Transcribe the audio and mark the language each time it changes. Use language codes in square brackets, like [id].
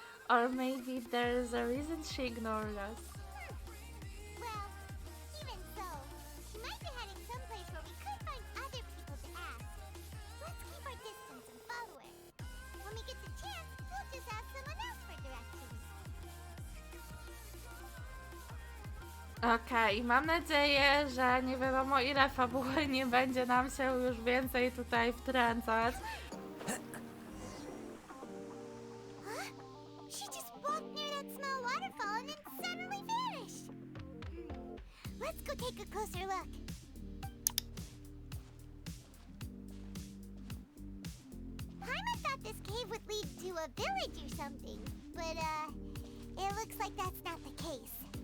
[en] Or maybe there's a reason she ignored us. Well, even so, she might be heading someplace where we could find other people to ask. Let's keep our distance and follow her. When we get the chance, we'll just ask someone else for directions. [pl] Okej, mam nadzieję, że nie wiadomo ile fabuły nie będzie nam się już więcej tutaj wtręcać. [en] Huh? She just walked near that small waterfall and then suddenly vanished. Let's go take a closer look. Paimon thought this cave would lead to a village or something, but it looks like that's not the case.